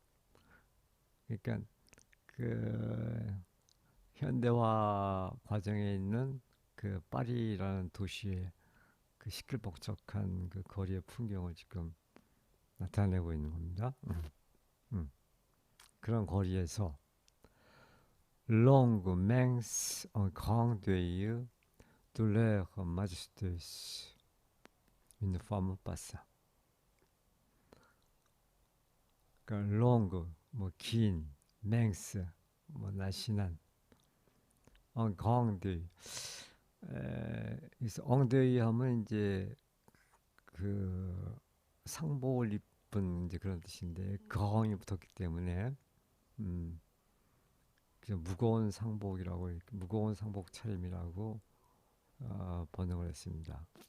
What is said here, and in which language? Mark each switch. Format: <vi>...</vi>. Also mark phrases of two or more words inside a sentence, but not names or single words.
<ko>그러니까 그 현대화 과정에 있는 그 파리라는 도시의 그 시끌벅적한 그 거리의 풍경을 지금 나타내고 있는 겁니다. 음. 그런 거리에서</ko> <fr>longue, mince, un grand deuil, douleur majestueuse, une femme passa.</fr> <ko>그러니까 long, 뭐 긴, mince, 뭐 날씬한,</ko> <fr>un grand deuil.</fr> <ko>그래서 엉덩이 하면 이제 그 상복을 입은 이제 그런 뜻인데 거항이 붙었기 때문에 음, 그냥 무거운 상복이라고 무거운 상복 차림이라고 번역을 했습니다.</ko>